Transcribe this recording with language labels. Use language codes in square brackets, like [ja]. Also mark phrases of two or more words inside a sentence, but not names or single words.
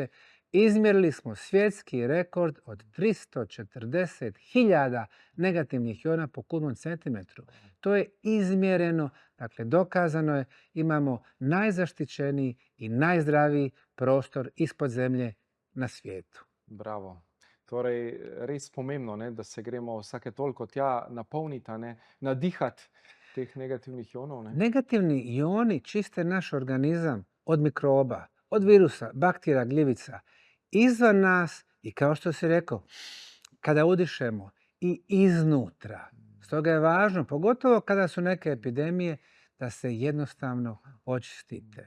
[bs] izmjerili smo svjetski rekord od 340.000 negativnih iona po kubnom centimetru. To je izmjereno, dakle dokazano je, imamo najzaštićeniji i najzdraviji prostor ispod zemlje na svijetu. [sl] Bravo. Torej, res pomembno, da se gremo vsake toliko tja napolniti, nadihati teh negativnih ionov. [bs] Negativni ioni čiste naš organizam od mikroba, od virusa, bakterija, gljivica, izvan nas i kao što si rekao, kada udišemo i iznutra. Stoga je važno, pogotovo kada su neke epidemije, da se jednostavno očistite.